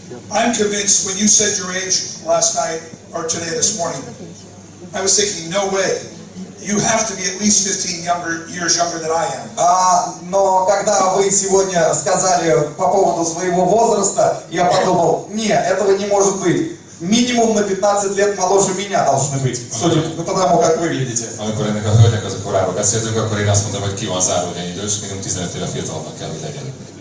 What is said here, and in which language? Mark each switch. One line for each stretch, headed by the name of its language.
English: I'm convinced when you said your age last night or today, this morning, I was thinking, no way. You have to be at least 15 years younger than I am.
Russian: Но когда вы сегодня сказали по поводу своего возраста, я подумал, нет, этого не может быть. Minimum на 15 лет моложе меня должны быть, судя по тому, как выглядите.
Hungarian: Amikor ennek a hölgynek az a koráról beszéltünk, akkor én azt mondtam, hogy ki van zárva, hogy ennyi idős, minimum 15 éve fiatalabbnak kell, hogy legyen.